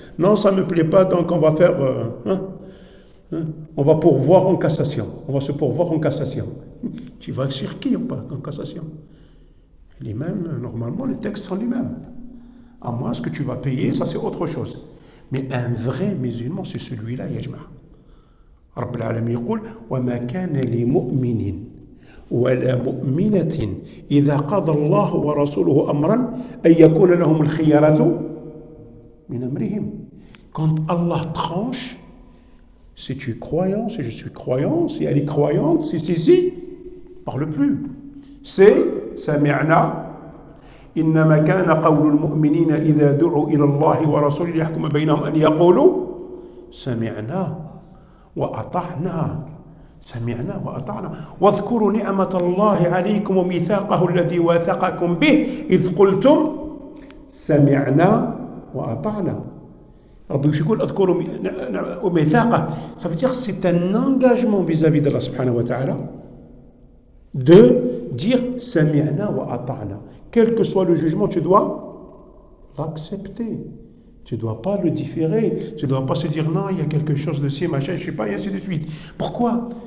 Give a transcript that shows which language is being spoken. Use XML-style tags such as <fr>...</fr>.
<fr>Non, ça me plaît pas, donc on va faire, on va pourvoir en cassation. On va se pourvoir en cassation. Tu vas sur qui en cassation? Les mêmes, normalement, les textes sont les mêmes. À moins ce que tu vas payer, ça c'est autre chose. Mais un vrai musulman, c'est celui-là, Yajma.</fr> <ar>رب العالمين يقول وما كان لمؤمن ولا مؤمنة إذا قضى الله ورسوله أمرا أن يكون لهم الخيارة من أمرهم.</ar> <fr>Quand Allah tranche, si tu es croyant, si je suis croyant, si elle est croyante, si, parle plus.</fr> <ar>C'est سمعنا إنما كان قول المؤمنين إذا دعوا إلى الله ورسوله ليحكم بينهم أن يقولوا سمعنا وأطعنا واذكروا نعمة الله عليكم وميثاقه الذي واثقكم به إذ قلتم سمعنا وأطعنا. ربي يقول اذكروا وميثاقه.</ar> <fr>Ça veut dire c'est un engagement vis-à-vis d'Allah subhanahu wa ta'ala de dire</fr> <ar>sami'na wa ata'na.</ar> <fr>Quel que soit le jugement, tu dois l'accepter. Tu ne dois pas le différer. Tu ne dois pas se dire non, il y a quelque chose de ci, machin, je ne sais pas, et ainsi de suite. Pourquoi?</fr>